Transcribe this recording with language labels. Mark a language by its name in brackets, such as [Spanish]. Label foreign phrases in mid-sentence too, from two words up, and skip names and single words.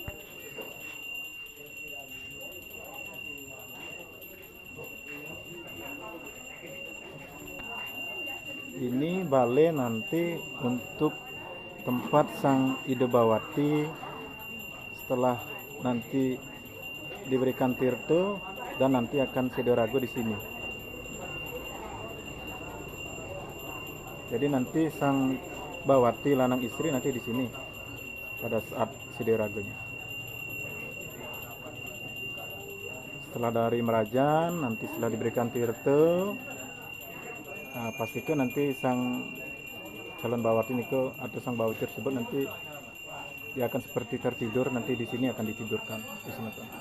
[Indonesian] Ini balai nanti untuk tempat sang Ida Bawati setelah nanti diberikan tirta dan nanti akan Sidorago di sini. Jadi nanti sang Bawati lanang istri nanti di sini pada saat Sidoragonya. Setelah dari Merajan nanti setelah diberikan tirta, nah, pastikan nanti sang calon Bawati niko atau sang Bawati tersebut nanti dia akan seperti tertidur, nanti di sini akan ditidurkan di sini.